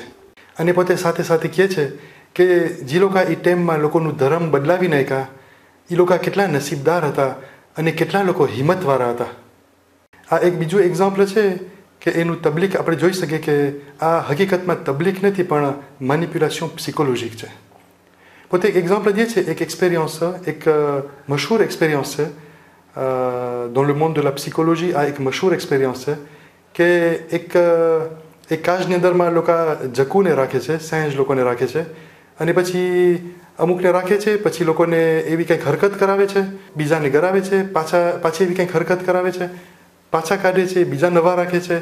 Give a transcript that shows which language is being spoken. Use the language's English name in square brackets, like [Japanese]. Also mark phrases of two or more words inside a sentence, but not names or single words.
[Gujarati] અને પોતે સાથે કહે છે કે જે લોકો એ ટાઈમમાં લોકોનું ધર્મ બદલાવી નાખ્યા એ લોકો કેટલા નસીબદાર હતા અને કેટલા લોકો હિંમતવાળા હતા. આ એક બીજું એક્ઝામ્પલ છે કે એનું તબલીગ આપણે જોઈ શકીએ કે આ હકીકતમાં તબલીગ નથી પણ [French] manipulation psychologique [Gujarati] છે. પોતે એક એક્ઝામ્પલ દે છે, એક એક્સપિરિયન્સ, એક મશહૂર એક્સપિરિયન્સ છે [French] dans le monde de la psychologie. [Gujarati] આ એક મશહૂર એક્સપિરિયન્સ છે કે એક કાચની અંદરમાં લોકો જકુને રાખે છે, સેંજ લોકોને રાખે છે અને પછી અમુકને રાખે છે, પછી લોકોને એવી કંઈક હરકત કરાવે છે, બીજાને ગરાવે છે, પાછી એવી કંઈક હરકત કરાવે છે, પાછા કાઢે છે, બીજા નવા રાખે છે.